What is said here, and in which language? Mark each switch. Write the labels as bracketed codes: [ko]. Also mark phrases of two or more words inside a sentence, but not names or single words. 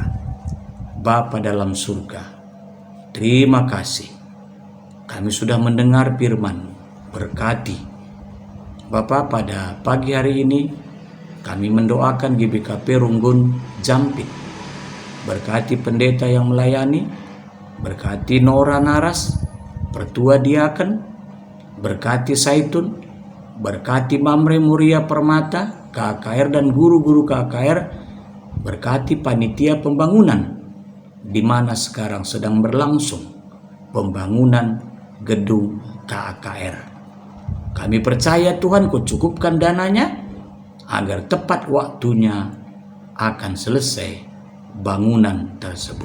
[id] Bapa dalam surga, terima kasih kami sudah mendengar firman-Mu. Berkati Bapa, pada pagi hari ini kami mendoakan GBKP Runggun Jampit. Berkati pendeta yang melayani, berkati Nora Naras, Pertua Diaken, berkati Saitun, berkati Mamre Muria Permata, KKR dan guru-guru KKR, berkati panitia pembangunan di mana sekarang sedang berlangsung pembangunan gedung KKR. Kami percaya Tuhan Kau cukupkan dananya agar tepat waktunya akan selesai bangunan tersebut.